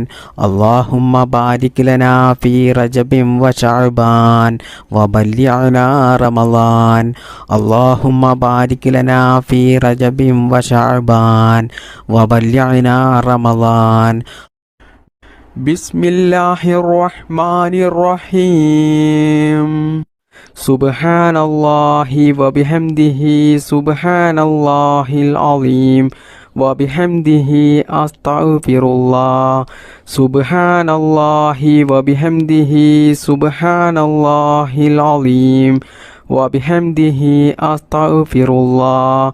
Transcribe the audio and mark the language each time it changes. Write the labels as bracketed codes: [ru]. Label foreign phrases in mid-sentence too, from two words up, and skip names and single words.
[ar] اللهم بارك لنا في رجب وشعبان وبلغنا رمضان. اللهم بارك لنا في رجب وشعبان وبلغنا رمضان. بسم الله الرحمن الرحيم. سبحان الله وبحمده سبحان الله العليم وبحمده أستغفر الله. سبحان الله وبحمده سبحان الله العليم وبحمده أستغفر الله.